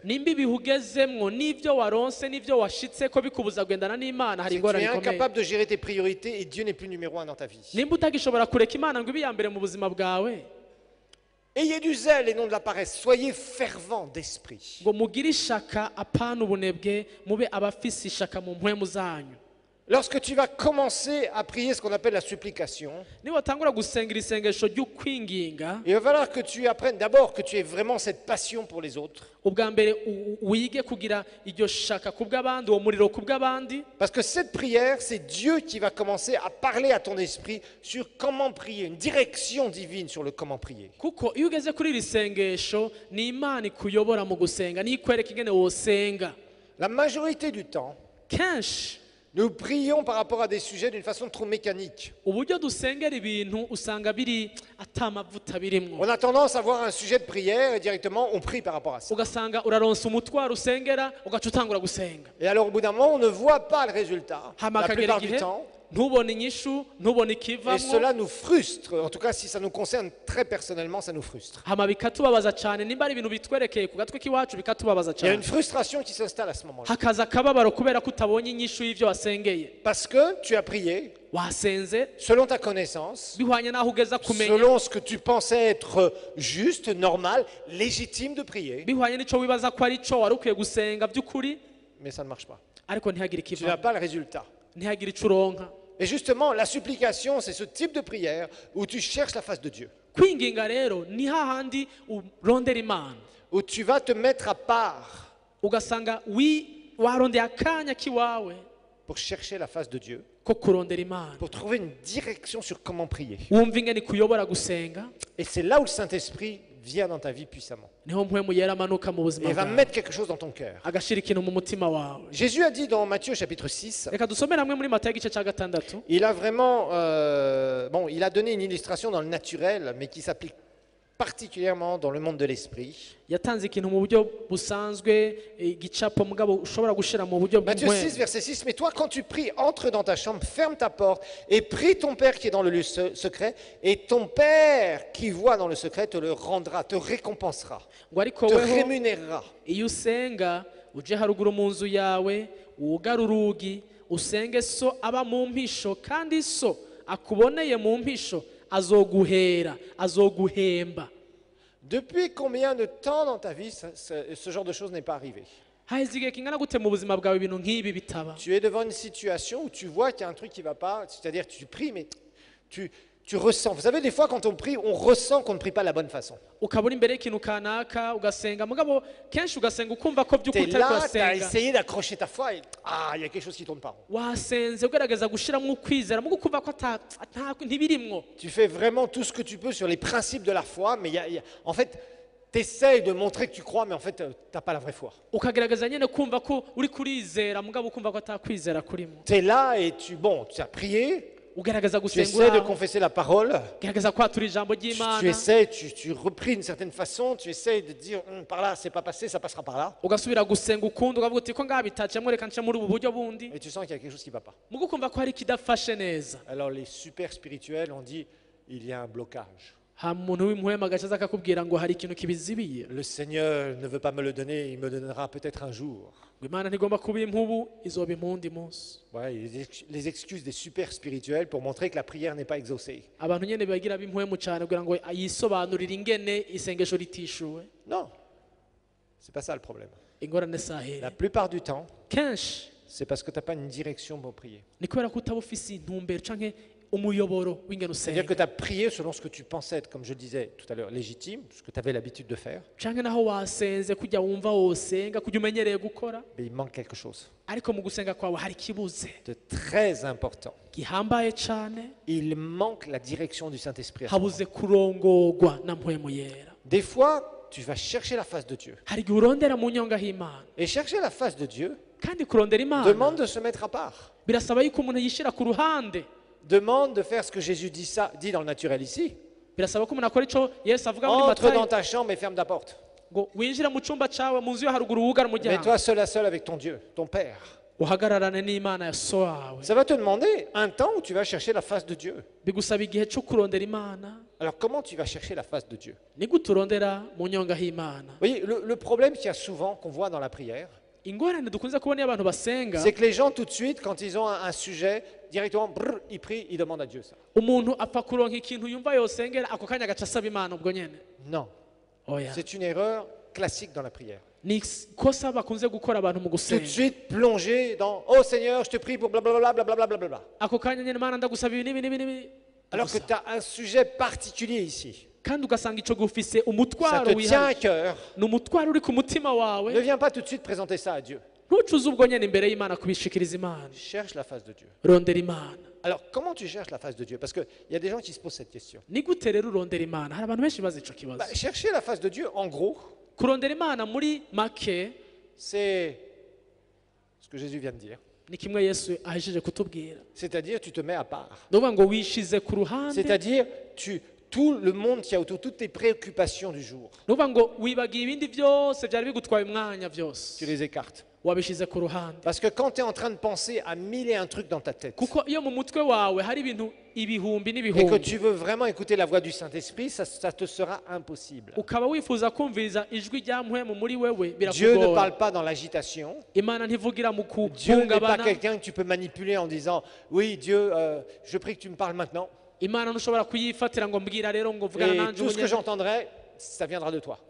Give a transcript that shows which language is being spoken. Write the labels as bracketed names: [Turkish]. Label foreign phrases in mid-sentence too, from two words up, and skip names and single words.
[Rundi] nimba ibihe ugezemwo n'ibyo waronse n'ibyo washitse ko bikubuza kugendana n'Imana hari [French] C'est que tu [Rundi] ingorane [French] es [Rundi] ikomeye [French] incapable de gérer tes priorités et Dieu n'est plus numéro un dans ta vie. [Rundi] nimba utagishobora kureka Imana ngo ibe iya mbere mu buzima bwawe [French] Ayez du zèle et non de la paresse. Soyez fervents d'esprit. [Rundi] ngo mugire ishaka apana ubunebwe mube abafise ishaka mu mpwemu zanyu [French] Lorsque tu vas commencer à prier ce qu'on appelle la supplication, [Rundi] niba utangura gusengera isengesho ry'ukwinginga [French] il va falloir que tu apprennes d'abord que tu aies vraiment cette passion pour les autres. [Rundi] ubwa mbere wige kugira iryo shaka ku bw'abandi uwo muriro ku bw'abandi [French] Parce que cette prière, c'est Dieu qui va commencer à parler à ton esprit sur comment prier, une direction divine sur le comment prier. [Rundi] kuko iyo ugeze kuri iri sengesho ni Imana ikuyobora mu gusenga niyo ikwereka ingene wosenga [French] La majorité du temps, [Rundi] kenshi [French] nous prions par rapport à des sujets d'une façon trop mécanique. [Rundi] uburyo dusengera ibintu usanga biri atamavuta birimwo [French] On a tendance à avoir un sujet de prière et directement on prie par rapport à ça. [Rundi] ugasanga uraronsa umutwaro usengera ugaca utangura gusenga [French] Et alors au bout d'un moment, on ne voit pas le résultat. [Rundi] hama [French] La [Rundi] akagera [French] plupart du [Rundi] igihe [French] temps. [Rundi] ntubone inyishu ntubone [French] Et [Rundi] ikivamwo [French] cela nous frustre. En tout cas, si ça nous concerne très personnellement, ça nous frustre. [Rundi] hama bikatubabaza cyane nimba ari ibintu bitwerekeye ku gatwe k'iwacu bikatubabaza [French] Il y a une [Rundi] cyane [French] frustration qui s'installe à ce moment-là. [Rundi] hakaza akababaro kubera ko utabonye inyishu y'ivyo wasengeye [French] Parce que tu as prié [Rundi] wasenze [French] selon ta connaissance, [Rundi] bihwanye n'aho ugeza kumenya [French] selon ce que tu pensais être juste, normal, légitime de prier, [Rundi] bihwanye n'ico wibaza ko ari co wari ukwiye gusenga by'ukuri [French] mais ça ne marche pas. [Rundi] ariko ntihagire [French] Tu n'as [Rundi] ikivamwo [French] pas le résultat. [Rundi] ntihagire ico uronka [French] Et justement, la supplication, c'est ce type de prière où tu cherches la face de Dieu, [Rundi] kwinginga rero ni hahandi urondera Imana [French] où tu vas te mettre à part [Rundi] ugasanga warondeye akanya k'iwawe [French] pour chercher la face de Dieu, [Rundi] ko kurondera Imana [French] pour trouver une direction sur comment prier. [Rundi] wumva ingene ikuyobora gusenga [French] Et c'est là où le Saint-Esprit vient dans ta vie puissamment. [Rundi] niho mpwemu yera amanuka mu [French] Et [Rundi] buzima [French] il va [Rundi] bwawe [French] mettre quelque chose dans ton cœur. [Rundi] agashira ikintu mu mutima wawe [French] Jésus a dit dans Matthieu chapitre 6, [Rundi] reka dusomere hamwe muri Matayo igice cya gatandatu [French] il a vraiment, il a donné une illustration dans le naturel, mais qui s'applique particulièrement dans le monde de l'esprit. [Rundi] yatanze ikintu mu buryo busanzwe igicapo mugabo ushobora gushira mu buryo [French] Matthieu 6, verset 6, mais toi quand tu pries, entre dans ta chambre, ferme ta porte et prie ton Père qui est dans le lieu secret, et ton Père qui voit dans le secret te le rendra, te récompensera, [Rundi] ngo ariko [French] te [Rundi] weho [French] rémunérera. [Rundi] iyo usenga uje haruguru mu nzu yawe wugara urugi usenge so aba mu mpisho kandi so akuboneye mu mpisho azoguhera azoguhemba [French] Depuis combien de temps dans ta vie ce genre de choses n'est pas arrivé? [Rundi] haheze igihe kingana gute mu buzima bwawe ibintu nk'ibi bitaba [French] Tu es devant une situation où tu vois qu'il y a un truc qui ne va pas, c'est-à-dire tu pries, mais tu ressens. Vous savez, des fois quand on prie, on ressent qu'on ne prie pas de la bonne façon. [Rundi] ukabura imbere y'ikintu kanaka ugasenga mugabo kenshi ugasenga ukumva ko [French] Tu [Rundi] by'ukuri [French] es [Rundi] utari [French] là, tu as [Rundi] kurasenga [French] essayé d'accrocher ta foi et il y a quelque chose qui tourne pas rond. [Rundi] wasenze ugerageza gushiramo ukwizera mugo ukumva ko ntibirimwo [French] Tu fais vraiment tout ce que tu peux sur les principes de la foi, mais en fait, tu essayes de montrer que tu crois, mais en fait, tu n'as pas la vraie foi. [Rundi] ukagerageza nyine kumva ko uri kurizera mugabo ukumva ko atakwizera kurimo [French] Tu es là et tu as prié, [Rundi] ugerageza [French] tu [Rundi] gusenga [French] essaies de [Rundi] uraho, [French] confesser la parole, [Rundi] ugerageza kwatura ijambo [French] tu [Rundi] ry'Imana [French] essaies, tu repris d'une certaine façon, tu essaies de dire par là, c'est pas passé, ça passera par là, [Rundi] ugasubira gusenga ukundi ukavuga uti ko ngaha bitaciyemo reka nce muri ubu buryo bundi [French] et tu sens qu'il y a quelque chose qui ne va pas. [Rundi] mugo ukumva ko hari ikidafashe neza [French] Alors les super spirituels ont dit, il y a un blocage. [Rundi] ha muntu w'impuhema agacaza akakubwira ngo hari ikintu kibizibiye [French] Le Seigneur ne veut pas me le donner, il me le donnera peut-être un jour. [Rundi] ngo Imana ntigomba kuba impubu izoba impundi munsi [French] Voilà, les excuses des super spirituels pour montrer que la prière n'est pas exaucée. [Rundi] abantu nyene bagira b'impuhemu cyane kugira ngo yisobanurire ingene isengesho ritishuwe [French] Non, c'est pas ça le problème. [Rundi] ingorane sahere [French] La plupart du temps, [Rundi] kenshi [French] c'est parce que tu n'as pas une direction pour prier. [Rundi] ni kubera ko utaba ufise intumbero canke umuyoboro w'ingene [French] C'est-à-dire que [Rundi] usenga [French] tu as prié selon ce que tu pensais être, comme je disais tout à l'heure, légitime, ce que tu avais l'habitude de faire, [Rundi] canke naho wasenze kujya wumva wosenga kujya umenyereye gukora [French] mais il manque quelque chose [Rundi] ariko mu gusenga kwawe hari ikibuze [French] de très important. [Rundi] gihambaye cane [French] Il manque la direction du Saint-Esprit. à ce moment. [Rundi] habuze kurongorwa na mpwemu yera [French] Des fois, tu vas chercher la face de Dieu. [Rundi] hari igihe urondera mu nyonga h'Imana [French] Et chercher la face de Dieu [Rundi] kandi kurondera Imana [French] demande de se mettre à part. [Rundi] birasaba yuko umuntu yishyira ku ruhande, [French] Demande de faire ce que Jésus dit dans le naturel ici. [Rundi] birasaba ko umuntu akora icyo Yesu avuga muri [French] Entre dans Matayo, ta chambre et ferme ta porte. [Rundi] ngo winjira mu cyumba cyawe mu nzu yo haruguru wugara umuryango, [French] Mets-toi seul à seul avec ton Dieu, ton Père. [Rundi] uhagararane n'Imana ya so wawe. [French] Ça va te demander un temps où tu vas chercher la face de Dieu. [Rundi] Bigusaba igihe cyo kurondera Imana. [French] Alors comment tu vas chercher la face de Dieu? [Rundi] Ni gute urondera mu nyonga h'Imana? [French] Vous voyez, le problème qu'il y a souvent, qu'on voit dans la prière, [Rundi] Ingorane dukunze kubona iyo abantu basenga, [French] c'est que les gens tout de suite, quand ils ont un sujet, directement, brrr, ils prient, ils demandent à Dieu ça. [Rundi] umuntu apfa kuronka ikintu yumva yosengera ako kanya agaca asaba Imana ubwo nyene. [French] Non, [Rundi] Oya, [French] c'est une erreur classique dans la prière. [Rundi] ni ikosa bakunze gukora abantu mu [French] Tout de [Rundi] gusenga. [French] suite plonger dans « Oh Seigneur, je te prie pour blablabla, blablabla, blablabla. [Rundi] Ako kanya nyene Mana ndagusaba ibi n'ibi n'ibi n'ibi. » [French] Alors que tu as un sujet particulier ici. [Rundi] Kandi ugasanga ico gufise [French] Ça [Rundi] umutwaro [French] te tient à [Rundi] wihariye. [French] cœur. [Rundi] Ni umutwaro uri ku mutima [French] Ne [Rundi] wawe. [French] viens pas tout de suite présenter ça à Dieu. [Rundi] Ntucuze ubwo nyene imbere y'Imana kubishikiriza Imana. [French] Cherche la face de Dieu. [Rundi] Rondera Imana. [French] Alors, comment tu cherches la face de Dieu? Parce qu'il y a des gens qui se posent cette question. [Rundi] Ni gute rero urondera Imana? Hari abantu benshi bazi ico kibazo. [French] Chercher la face de Dieu, en gros, [Rundi] Kurondera Imana muri make [French] c'est ce que Jésus vient de dire. [Rundi] ni kimwe Yesu ahejeje kutubwira. [French] C'est-à-dire, tu te mets à part. [Rundi] Ndavuga ngo wishize ku ruhande. [French] C'est-à-dire, tout le monde qui a autour, toutes tes préoccupations du jour, [Rundi] Ndavuga ngo wibagiye ibindi byose byari bigutwaye umwanya byose. [French] tu les écartes. [Rundi] Wabishize ku ruhande. [French] Parce que quand tu es en train de penser à 1000 et un trucs dans ta tête, [Rundi] Kuko iyo mu mutwe wawe hari ibintu ibihumbi [French] et que [Rundi] n'ibihumbi, [French] tu veux vraiment écouter la voix du Saint-Esprit, ça te sera impossible. [Rundi] ukaba wifuza kumviriza ijwi rya mpwemu muri wewe, [French] Dieu ne [Rundi] birakugora. [French] parle pas dans l'agitation. [Rundi] Imana ntivugira mu [French] Dieu n'est pas [Rundi] kuhungabana. [French] quelqu'un que tu peux manipuler en disant « Oui, Dieu, je prie que tu me parles maintenant. [Rundi] Imana ntushobora kuyifatira ngo mbwira rero ngo [French] Et [Rundi] vugana nanje [French] tout ce que [Rundi] ubunyene. [French] j'entendrai, ça viendra de toi.